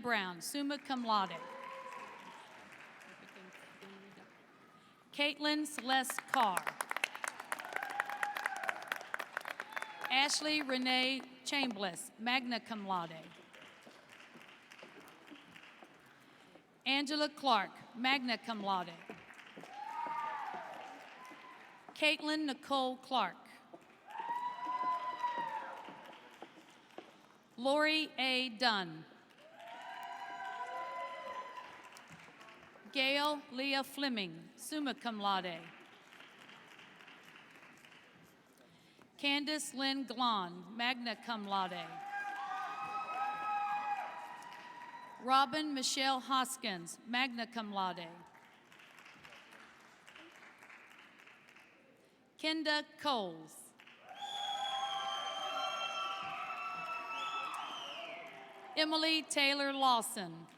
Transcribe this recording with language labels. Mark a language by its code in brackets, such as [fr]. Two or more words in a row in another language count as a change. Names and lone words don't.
[en] Brown, [la] summa cum laude, [en] Caitlin Celeste Carr, Ashley Renee Chambliss, [la] magna cum laude, [en] Angela Clark, [la] magna cum laude, [en] Caitlin Nicole Clark, Lori A. Dunn, Gail Leah Fleming, [la] summa cum laude, [en] Candace Lynn Glon, [la] magna cum laude, [en] Robin Michelle Hoskins, [la] magna cum laude, [en] Kenda Coles, Emily Taylor Lawson,